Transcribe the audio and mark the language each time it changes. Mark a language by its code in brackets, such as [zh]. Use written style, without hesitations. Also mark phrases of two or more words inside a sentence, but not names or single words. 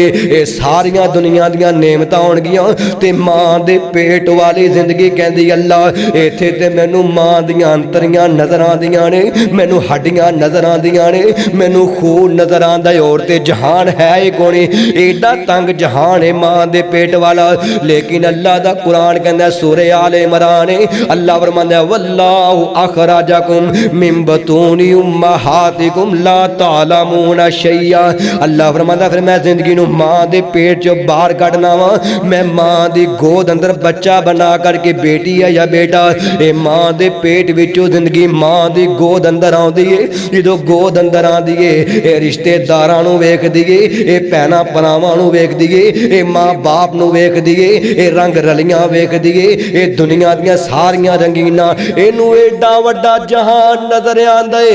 [pa] یہ ساریاں دنیا دیاں نعمتاں ہونگیاں تے ماں دے پیٹ والی زندگی کہندی اللہ ایتھے تے مینوں ماں دیاں انتڑیاں نظر آندیاں نے، مینوں ہڈیاں نظر آندیاں نے، مینوں خون نظر آندا ہے، اور تے جہان ہے ہی کونی، اینڈا تنگ جہان ہے ماں دے پیٹ والا. لیکن اللہ دا قرآن کہندا سورہ آل عمران اللہ فرماندا [ar] والله أخرجكم من بطون أمهاتكم لا تعلمون شيئا. [pa] اللہ فرماندا فیر میں زندگی نوں ماں دے پیٹ چوں باہر کڈھنا وا، میں ماں دی گود اندر بچہ بنا کرکے بیٹی ہے یا بیٹا، اے ماں دے پیٹ وچوں زندگی ماں دی گود اندر آؤندی ہے. جو گود اندر آندی ہے اے رشتہ داراں نوں ویکھدی ہے، اے بھیناں بھراواں نوں ویکھدی ہے، اے ماں باپ نوں ویکھدی ہے، اے رنگ رلیاں ویکھدی ہے، اے دنیا دیاں ساریاں رنگینا، اینوں اینڈا وڈا جہان نظر آندا ہے.